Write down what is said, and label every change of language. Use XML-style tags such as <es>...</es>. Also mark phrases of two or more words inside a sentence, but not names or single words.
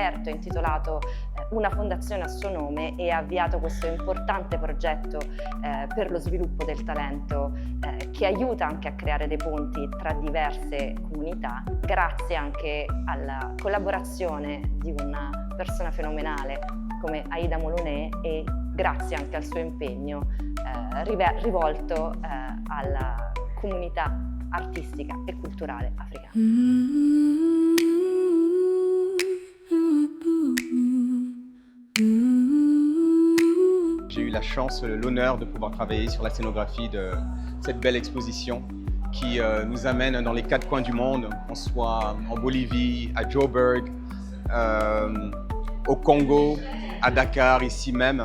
<it>e intitolato una fondazione a suo nome e ha avviato questo importante progetto per lo sviluppo del talento che aiuta anche a creare dei ponti tra diverse comunità, grazie anche alla collaborazione di una persona fenomenale come Aida Moloné e grazie anche al suo impegno rivolto alla comunità artistica</it> <fr>et culturelle africaine. J'ai eu la chance, l'honneur de pouvoir travailler sur la scénographie de cette belle exposition qui nous amène dans les 4 coins du monde, qu'on soit en Bolivie, à Joburg, au Congo, à Dakar, ici même.</fr>